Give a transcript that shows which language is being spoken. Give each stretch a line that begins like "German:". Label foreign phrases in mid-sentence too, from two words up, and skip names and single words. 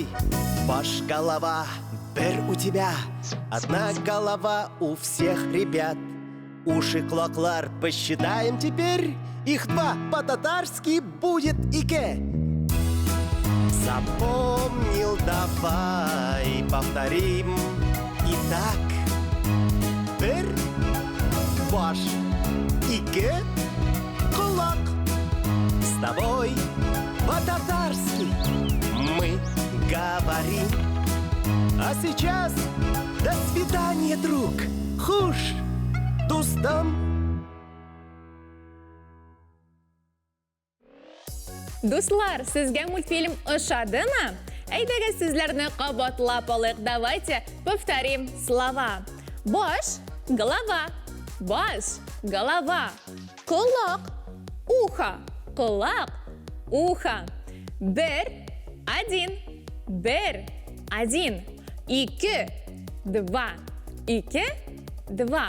Russian: Баш голова, бер у тебя, одна голова у всех ребят. Уши клоклар посчитаем теперь, их два по-татарски будет ике. Запомнил, давай повторим. Итак,
Tatar: бер, баш, ике, кулак.
Russian: С тобой по-татарски мы говорим. А сейчас до свидания, друг.
Tatar: Хуш, дустам. Дуслар, сезгә мультфильм ошадымы? Әйдәгез сүзләрне кабатлап алыйк.
Russian: Давайте повторим слова.
Tatar: Баш, голова. Баш, голова. Кулак, ухо. Кулак, ухо. Бер, один. Бер, один. Ике, два. Ике, два.